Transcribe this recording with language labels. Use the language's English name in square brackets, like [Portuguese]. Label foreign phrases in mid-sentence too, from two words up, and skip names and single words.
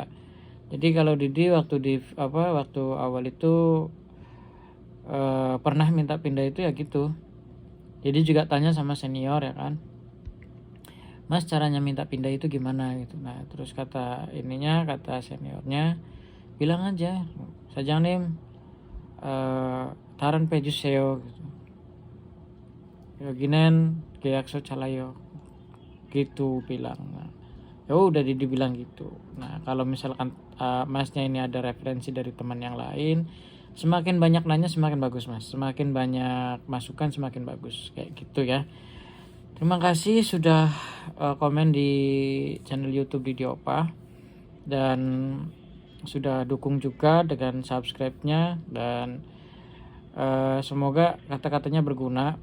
[Indonesian] Jadi kalau Didi waktu awal itu pernah minta pindah itu ya gitu. Jadi juga tanya sama senior ya kan, Mas caranya minta pindah itu gimana gitu. Nah terus kata seniornya bilang aja [Korean] 사장님 다른 배 주세요 [Indonesian] gitu. [Korean] 여기는 계약서 잘라요 [Indonesian] gitu bilang. Nah, ya udah dibilang gitu. Nah kalau misalkan masnya ini ada referensi dari teman yang lain, semakin banyak nanya semakin bagus, Mas. Semakin banyak masukan semakin bagus, kayak gitu ya. Terima kasih sudah komen di channel YouTube Didi Opa, dan sudah dukung juga dengan subscribe-nya, dan semoga kata-katanya berguna.